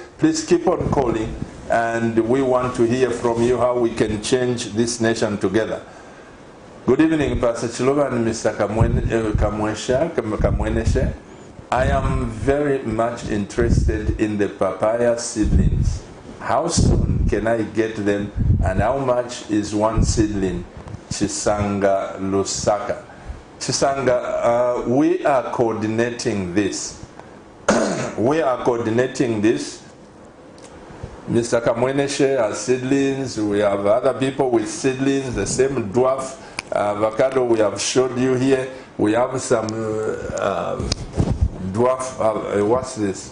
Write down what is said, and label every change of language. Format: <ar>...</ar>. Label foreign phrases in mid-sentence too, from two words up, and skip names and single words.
<en>Please keep on calling, and we want to hear from you how we can change this nation together. Good evening, Pastor Chiluba and Mr. Kamweneshe. I am very much interested in the papaya seedlings. How soon can I get them, and how much is one seedling? Chisanga Lusaka. Chisanga, we are coordinating this. We are coordinating this. Mr. Kamweneshe has seedlings. We have other people with seedlings, the same dwarf avocado we have showed you here. We have some dwarf, what's this?</en>